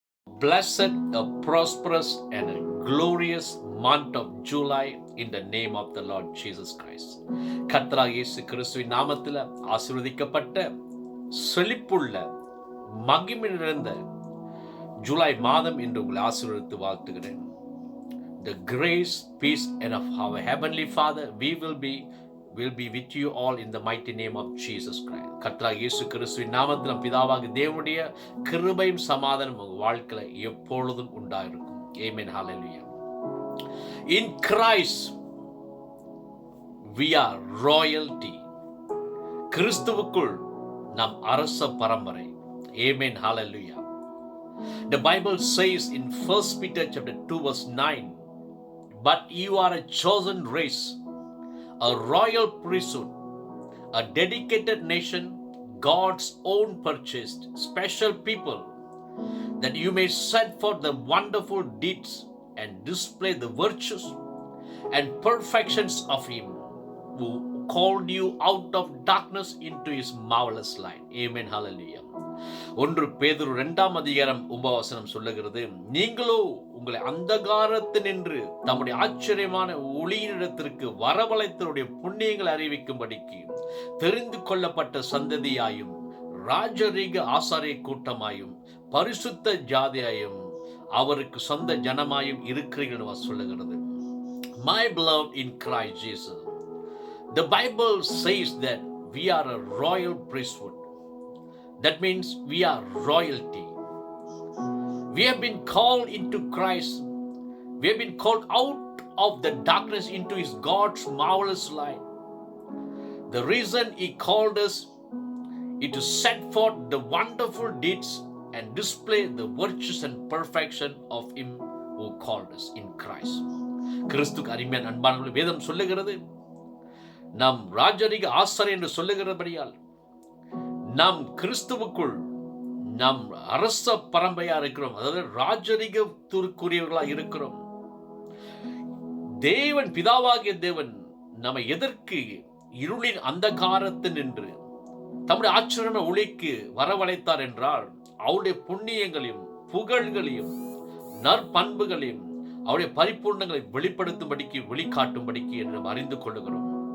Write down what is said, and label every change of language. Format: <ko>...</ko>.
<en>blessed, a prosperous, and a glorious month of July in the name of the Lord Jesus Christ.</en> <ta>கர்த்தராகிய இயேசு கிறிஸ்துவின் நாமத்தில் ஆசீர்வதிக்கப்பட்ட செழிப்புள்ள மகிமை நிறைந்த ஜூலை மாதம் என்று உங்களை ஆசீர்வதித்து வாழ்த்துகிறேன்.</ta> <en>The grace, peace, and of our heavenly Father, we will be with you all in the mighty name of Jesus Christ.</en> <ta>கர்த்தராகிய இயேசு கிறிஸ்துவின் நாமத்தில் பிதாவாகிய தேவனுடைய கிருபையும் சமாதானம் உங்கள் வாழ்க்கையில எப்பொழுதும் உண்டாயிருக்கும்.</ta> <en>Amen. Hallelujah. In Christ we are royalty.</en> <ta>கிறிஸ்துவுக்குள் நாம் அரச பரம்பரை.</ta> <en>Amen. Hallelujah. The Bible says in 1 Peter chapter 2 verse 9, but you are a chosen race, a royal priesthood, a dedicated nation, God's own purchased, special people, that you may set forth the wonderful deeds and display the virtues and perfections of Him who called you out of darkness into His marvelous light. Amen. Hallelujah.</en> <ta>1 பேதுரு 2ஆம் அதிகாரம் 9 வசனம் சொல்லுகிறது, நீங்களோ உங்களை அந்தகாரத்தினின்று தம்முடைய ஆச்சரியமான ஒளியினிடத்திற்கு வரவழைத்தவருடைய புண்ணியங்களை அறிவிக்கும்படிக்கு தெரிந்து கொள்ளப்பட்ட சந்ததியாயும் ராஜரீக ஆசாரிய கூட்டமாயும் பரிசுத்த ஜாதியாயும் அவருக்கு சொந்த ஜனமாயும் இருக்கிறீர்கள் சொல்லுகிறது.</ta> <en>My beloved in Christ Jesus, the Bible says that we are a royal priesthood. That means we are royalty. We have been called into Christ. We have been called out of the darkness into His God's marvelous light. The reason He called us is to set forth the wonderful deeds and display the virtues and perfection of Him who called us in Christ.</en> <ta>கிறிஸ்துக்கு அருமையான அன்பானவர்களே, வேதம் சொல்லுகிறது, நாம் ராஜரீக ஆசாரியர் என்று சொல்லுகிறபடியால் நாம் கிறிஸ்துவுக்குள் நாம் அரச பரம்பரையா இருக்கிறோம். அதாவது ராஜரீகத்திற்குரியவர்களா இருக்கிறோம். தேவன், பிதாவாகிய தேவன் நம்மை எதற்கு இருளின் அந்தகாரத்தில் நின்று தம்முடைய ஆச்சரியமான ஒளிக்கு வரவழைத்தார் என்றால், அவருடைய புண்ணியங்களையும் புகழ்களையும் நற்பண்புகளையும் அவருடைய பரிபூர்ணங்களை வெளிப்படுத்தும்படிக்கு வெளிக்காட்டும்படிக்கு என்று அறிந்து கொள்ளுகிறோம்.</ta>